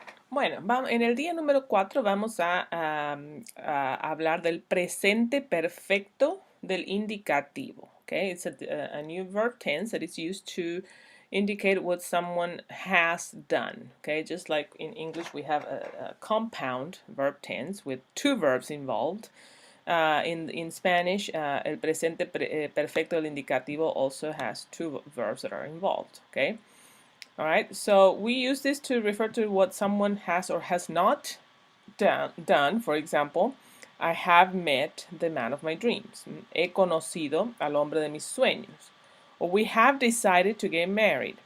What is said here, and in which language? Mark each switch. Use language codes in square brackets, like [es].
[es] Bueno, en el día número 4 vamos a hablar del presente perfecto del indicativo. [en] Okay, it's a new verb tense that is used to indicate what someone has done. Okay, just like in English we have a compound verb tense with 2 verbs involved. In Spanish, el presente perfecto del indicativo also has 2 verbs that are involved. Okay. All right, so we use this to refer to what someone has or has not done. For example, I have met the man of my dreams. [es] He conocido al hombre de mis sueños. [en] Or we have decided to get married.